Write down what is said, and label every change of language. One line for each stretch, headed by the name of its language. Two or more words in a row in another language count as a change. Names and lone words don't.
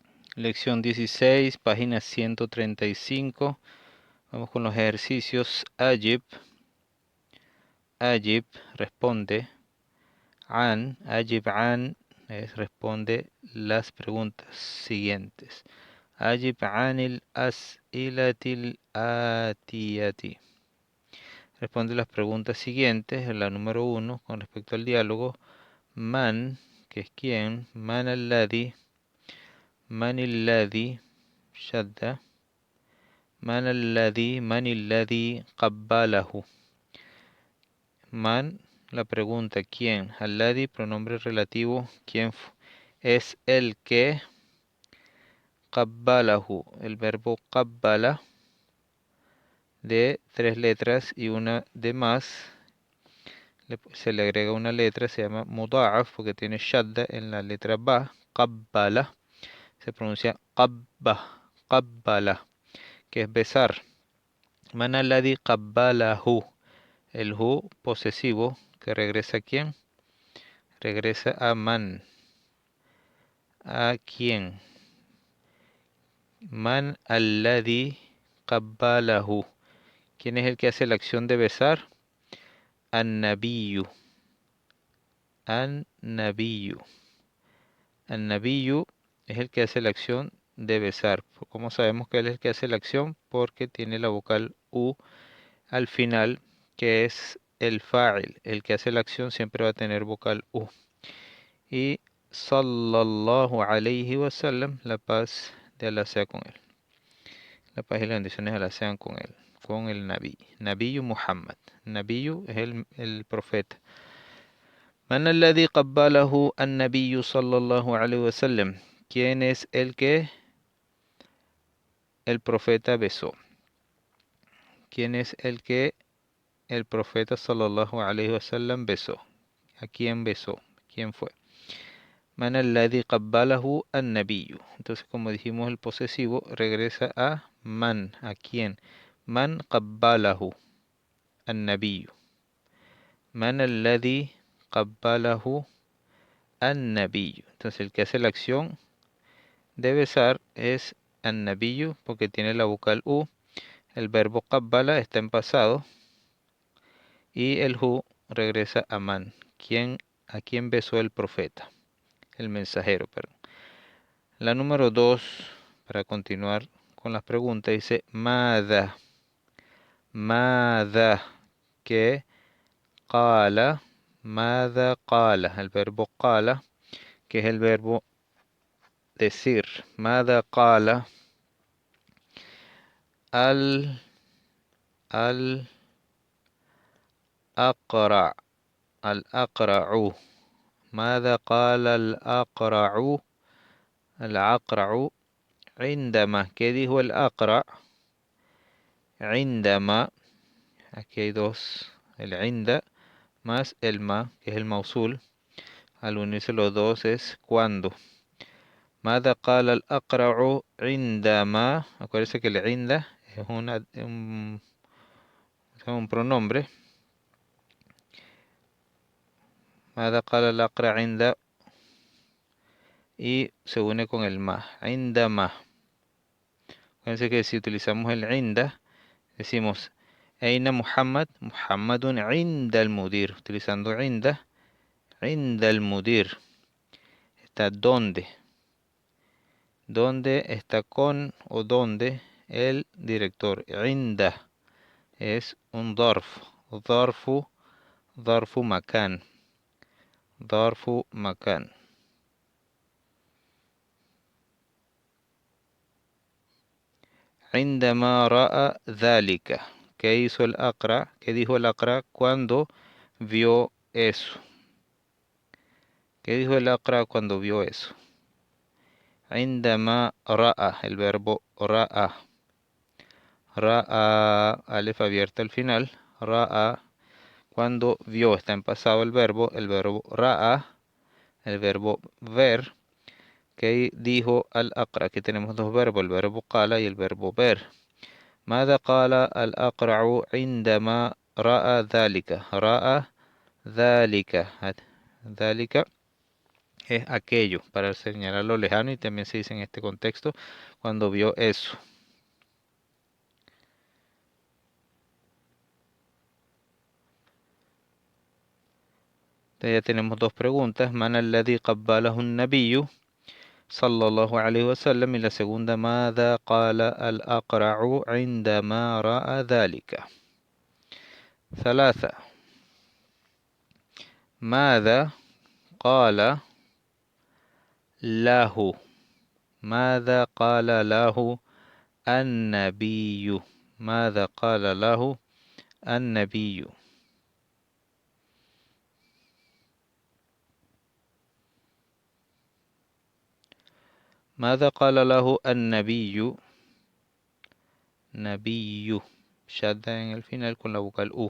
Spanish: Lección 16, página 135. Vamos con los ejercicios. Ajib, responde.
Arabic: أجب عن,
Spanish: responde las preguntas siguientes.
Arabic: أجب عن الأسئلة الآتية.
Spanish: Responde las preguntas siguientes. La número 1, con respecto al diálogo. Man, que es quién.
Arabic: من الذي، شدة. من الذي قبله. Man,
Spanish: la pregunta, ¿quién? Alladhi, pronombre relativo, ¿quién es el que? Qabbalahu, el verbo qabbala, de 3 letras y una de más. Se le agrega una letra, se llama muda'af, porque tiene shadda en la letra ba.
Arabic: Qabbala,
Spanish: se pronuncia qabbala, que es besar.
Arabic: من الذي قبله.
Spanish: El hu posesivo, que regresa a quién? Regresa a man. ¿A quién?
Arabic: من الذي قبله.
Spanish: ¿Quién es el que hace la acción de besar?
Arabic: النبي. النبي.
Spanish: An-nabiyyu es el que hace la acción de besar. ¿Cómo sabemos que él es el que hace la acción? Porque tiene la vocal u al final, que es el fa'il. El que hace la acción siempre va a tener vocal u.
Arabic: Y صلى الله عليه وسلم,
Spanish: la paz de Allah sea con él. La paz y las bendiciones de Allah sean con él, con el Nabi.
Arabic: نبي محمد.
Spanish: Nabiyu es el profeta.
Arabic: من الذي قبله النبي صلى الله عليه وسلم.
Spanish: ¿Quién es el que el profeta besó? ¿Quién es el que el profeta
Arabic: صلى الله عليه وسلم
Spanish: besó? ¿A quién besó? ¿Quién fue?
Arabic: من الذي قبله النبي.
Spanish: Entonces, como dijimos, el posesivo regresa a man. ¿A quién?
Arabic: من قبله النبي. من الذي قبله النبي.
Spanish: Entonces, el que hace la acción de besar es an-nabiyyu, porque tiene la vocal u. El verbo qabbala está en pasado. Y el hu regresa a man. ¿A quién besó el profeta? El mensajero, perdón. La número 2, para continuar con las preguntas, dice Mada.
Arabic: Mada. Que qala. ماذا قال.
Spanish: El verbo qala, que es el verbo decir.
Arabic: ماذا قال. الأقرع. الأقرع. ماذا قال الأقرع الأقرع عندما.
Spanish: ¿Qué dijo el أقرع? عندما. Aquí hay dos. El عند más el ma, que es el mausul. Al unirse los dos es cuando.
Arabic: ماذا قال الأقرع عندما.
Spanish: Acuérdense que el عند es un pronombre.
Arabic: ماذا قال الأقرع عند
Spanish: y se une con el ma. عندما. Acuérdense que si utilizamos el عند, decimos
Arabic: أين محمد، محمد عند المدير. Utilizando عند المدير.
Spanish: Está donde. ¿Dónde está con o donde el director?
Arabic: Inda es un darf. ظرف مكان. ظرف مكان. عندما رأى ذلك.
Spanish: ¿Qué hizo el Aqra? ¿Qué dijo el Aqra cuando vio eso? ¿Qué dijo el Aqra cuando vio eso?
Arabic: عندما رأى,
Spanish: el verbo رأى.
Arabic: رأى,
Spanish: alef abierta al final. رأى, cuando vio, está en pasado el verbo رأى, el verbo ver. ¿Qué dijo
Arabic: الأقرع?
Spanish: Aquí tenemos dos verbos, el verbo قال y el verbo ver.
Arabic: ماذا قال الأقرع عندما رأى ذلك. رأى ذلك.
Spanish: ذلك es aquello, para señalar lo lejano, y también se dice en este contexto cuando vio eso. Entonces ya tenemos dos preguntas.
Arabic: من الذي قبله النبي صلى الله عليه وسلم.
Spanish: Y la segunda,
Arabic: ماذا قال الأقرع عندما رأى ذلك. ثلاثة. ماذا قال له ماذا قال له النبي ماذا قال له النبي ماذا قال له النبي نبي شادة
Spanish: en el final con la vocal U.